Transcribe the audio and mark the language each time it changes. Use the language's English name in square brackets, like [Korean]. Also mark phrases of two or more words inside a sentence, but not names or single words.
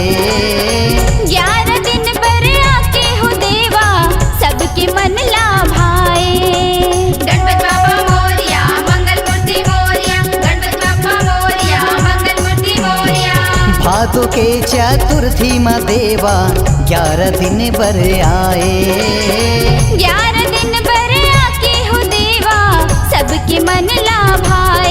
[Chhattisgarhi] 11 दिन पर आके हो देवा सबके मन ला भाए। [Marathi] गणपत बाप्पा मोरिया मंगल मूर्ति मोरिया, गणपत बाप्पा मोरिया मंगल मूर्ति मोरिया। [Chhattisgarhi] भादो के चतुर्थी माँ देवा 11 दिन बर आए। 11 दिन पर आके हो देवा सबके मन ला भाए।